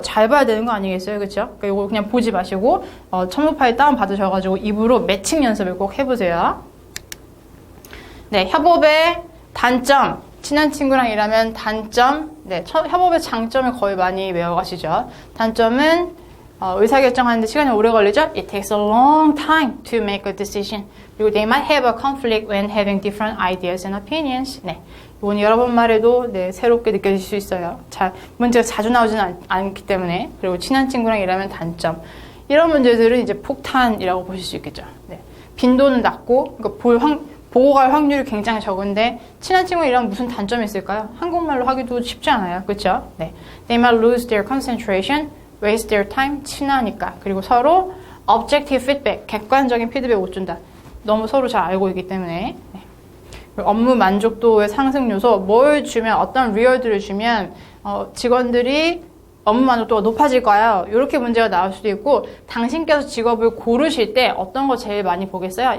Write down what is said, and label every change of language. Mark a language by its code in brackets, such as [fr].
[ko] 잘 봐야 되는 거 아니겠어요? 그쵸? 그러니까 요거 그냥 보지 마시고 첨부 파일 다운 받으셔가지고 입으로 매칭 연습을 꼭 해보세요. 네, 협업의 단점. 친한 친구랑 일하면 단점, 네, 협업의 장점을 거의 많이 외워가시죠. 단점은 의사결정하는데 시간이 오래 걸리죠. [en] It takes a long time to make a decision. 그리고 they might have a conflict when having different ideas and opinions. [ko] 네, 이건 여러 번 말해도 네, 새롭게 느껴질 수 있어요. 문제가 자주 나오지는 않기 때문에. 그리고 친한 친구랑 일하면 단점. 이런 문제들은 이제 폭탄이라고 보실 수 있겠죠. 네, 빈도는 낮고, 그러니까 보고 갈 확률이 굉장히 적은데 친한 친구랑 일하면 무슨 단점이 있을까요? 한국말로 하기도 쉽지 않아요. 그렇죠? 네. [en] They might lose their concentration, waste their time. [ko] 친하니까. 그리고 서로 [en] objective feedback, [ko] 객관적인 피드백 못 준다. 너무 서로 잘 알고 있기 때문에. 네. 그리고 업무 만족도의 상승 요소, 뭘 주면 어떤 리워드를 주면 직원들이 업무 만족도가 높아질까요? 이렇게 문제가 나올 수도 있고 당신께서 직업을 고르실 때 어떤 거 제일 많이 보겠어요?